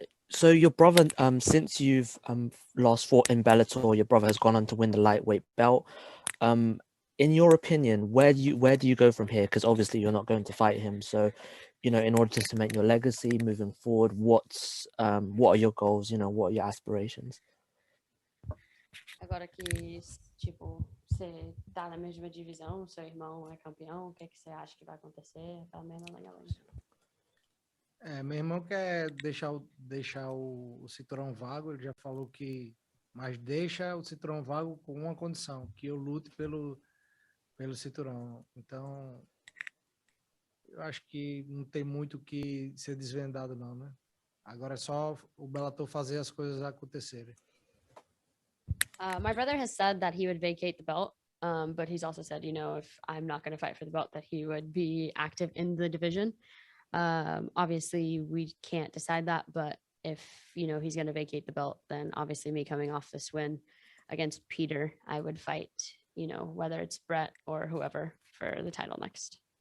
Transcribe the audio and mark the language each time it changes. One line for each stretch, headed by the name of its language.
English: So your brother, since you've last fought in Bellator, your brother has gone on to win the lightweight belt. In your opinion, where do you go from here? Because obviously you're not going to fight him. So, in order to cement your legacy moving forward, what are your goals? What are your aspirations?
Portuguese: Agora que, tipo, você tá na mesma divisão, seu irmão é campeão, o que você acha que vai acontecer? Tá mesmo legal. Meu irmão quer deixar o cinturão vago, ele já falou mas deixa o cinturão vago com uma condição, que eu lute pelo cinturão. Então, eu acho que não tem muito que ser desvendado não, né? Agora é só o Bellator fazer as coisas acontecerem.
English: My brother has said that he would vacate the belt, but he's also said, if I'm not going to fight for the belt, that he would be active in the division. Obviously, we can't decide that, but if, he's going to vacate the belt, then obviously me coming off this win against Peter, I would fight, whether it's Brett or whoever for the title next.